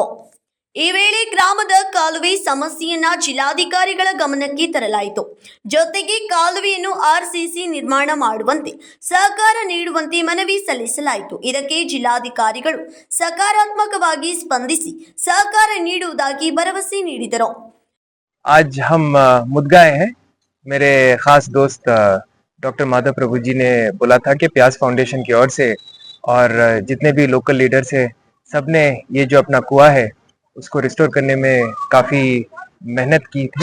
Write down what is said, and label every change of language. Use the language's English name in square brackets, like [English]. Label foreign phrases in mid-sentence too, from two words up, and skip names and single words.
[Kannada] ಈ ವೇಳೆ ಗ್ರಾಮದ ಕಾಲುವೆ ಸಮಸ್ಯೆಯನ್ನ ಜಿಲ್ಲಾಧಿಕಾರಿಗಳ ಗಮನಕ್ಕೆ ತರಲಾಯಿತು. ಜೊತೆಗೆ ಕಾಲುವೆಯನ್ನು ಆರ್ಸಿಸಿ ನಿರ್ಮಾಣ ಮಾಡುವಂತೆ ಸಹಕಾರ ನೀಡುವಂತೆ ಮನವಿ ಸಲ್ಲಿಸಲಾಯಿತು. ಇದಕ್ಕೆ ಜಿಲ್ಲಾಧಿಕಾರಿಗಳು ಸಕಾರಾತ್ಮಕವಾಗಿ ಸ್ಪಂದಿಸಿ ಸಹಕಾರ ನೀಡುವುದಾಗಿ ಭರವಸೆ ನೀಡಿದರು. [Hindi] आज हम मुदगा आए हैं. मेरे खास दोस्त डॉक्टर माधव प्रभु जी ने बोला था कि प्यास फाउंडेशन की ओर से और जितने भी [English] local leaders [Hindi] हैं सब ने ये जो अपना कुआं है उसको रिस्टोर करने में काफ़ी मेहनत की थी.